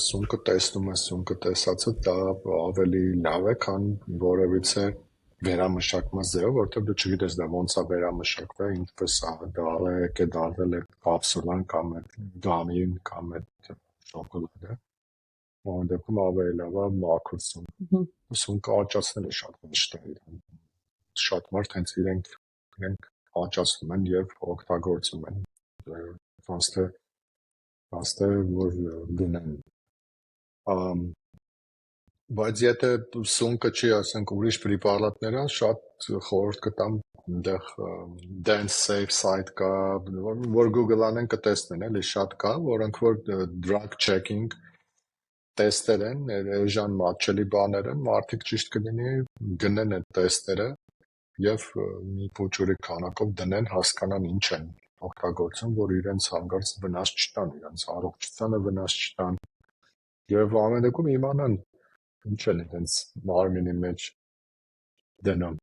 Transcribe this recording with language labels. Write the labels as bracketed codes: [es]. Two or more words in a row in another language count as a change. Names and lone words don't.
[hy] սունկը տեսնում ես, սունկը տեսածը դա ավելի լավ է, քան որևիցե վերամշակված ձևով, որովհետև դու չգիտես դա ոնց է վերամշակվել, ինչպես է դարձել է կապսուլան կամ այդ գամին կամ այդ շոկոլադը, ամեն դեպքում ավելի լավ է մաքուր սունկը աճացնել է շատ հեշտ է, շատ մարդ հենց իրենք աճացնում են եւ օգտագործում են ոնց թե որ գնեն բայց եթե սունկը չի, ասենք ուրիշ պրեպարատներ են, շատ խորհուրդ կտամ այնտեղ dance safe site կա, որ Google անեն կտեսնեն, էլի շատ կա, որոնք որ [en] drug checking [hy] տեստեր են, էժան մատչելի բաներ են, մարդիկ ճիշտ կլինի գնեն այդ տեստերը եւ մի փոքրի քանակով դնեն, հասկանան ինչ են օգտագործում, որ իրենց հանգարց վնաս չտան, իրենց առողջությանը վնաս չտան եւ ամեն դեպքում իմանան ինչ են իրենց մարմինի մեջ դնում։